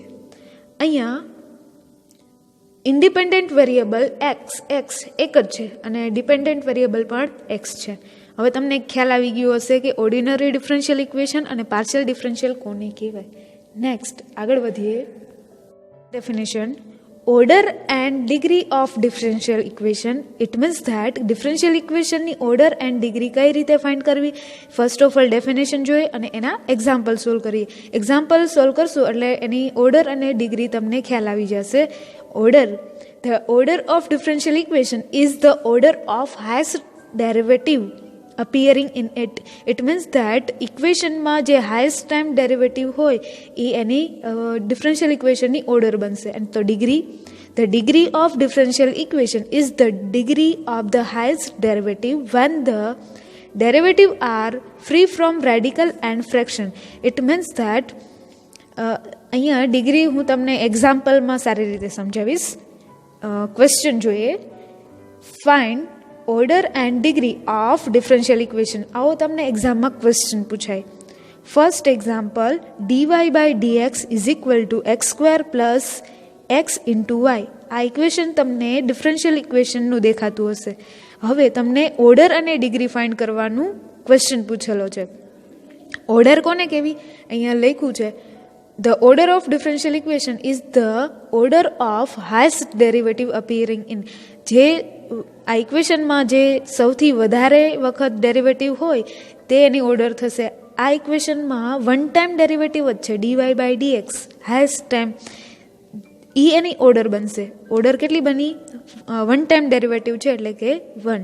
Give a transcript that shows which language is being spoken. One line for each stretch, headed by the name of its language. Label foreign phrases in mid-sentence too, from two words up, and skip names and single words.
Gujarati: અહીંયા
English: independent variable x
Gujarati: એક જ છે અને
English: dependent variable
Gujarati: પણ એક્સ છે. હવે તમને ખ્યાલ આવી ગયો હશે કે
English: ordinary differential equation
Gujarati: અને
English: partial differential
Gujarati: કોને કહેવાય. નેક્સ્ટ આગળ વધીએ.
English: Definition: order and degree of differential equation. It means that differential equation ની order and degree
Gujarati: કઈ રીતે
English: find કરવી? first of all definition
Gujarati: જોઈએ અને એના
English: example solve
Gujarati: કરીએ.
English: example solve
Gujarati: કરશું એટલે એની ઓર્ડર અને ડિગ્રી તમને ખ્યાલ આવી જશે. ઓર્ડર:
English: the order of differential equation is the order of highest derivative appearing in it. It means that
Gujarati: ઇક્વેશનમાં જે
English: highest time derivative
Gujarati: હોય એ એની
English: differential equationની order
Gujarati: બનશે. અને તો ડિગ્રી:
English: the degree of differential equation is the degree of the highest derivative when the derivative are free from radical and fraction. It means that
Gujarati: અહીંયા ડિગ્રી હું તમને એક્ઝામ્પલમાં સારી રીતે સમજાવીશ. ક્વેશ્ચન જોઈએ.
English: find order and degree of differential equation.
Gujarati: આવો તમને એક્ઝામમાં ક્વેશ્ચન પૂછાય.
English: first example: dy by dx is equal to x square plus x into y.
Gujarati: આ ઇક્વેશન તમને
English: differential equationનું
Gujarati: દેખાતું હશે. હવે તમને ઓર્ડર અને ડિગ્રી ફાઇન્ડ કરવાનું ક્વેશ્ચન પૂછેલો છે. ઓર્ડર કોને કહેવી? અહીંયા લખ્યું છે
English: the order of differential equation is the order of highest derivative appearing in.
Gujarati: જે આ ઇક્વેશનમાં જે સૌથી વધારે વખત ડેરિવેટિવ હોય તે એની ઓર્ડર થશે. આ ઇક્વેશનમાં
English: one time derivative
Gujarati: જ છે
English: dy by dx, highest time,
Gujarati: એ એની ઓર્ડર બનશે. ઓર્ડર કેટલી બની?
English: one time derivative
Gujarati: છે એટલે કે 1.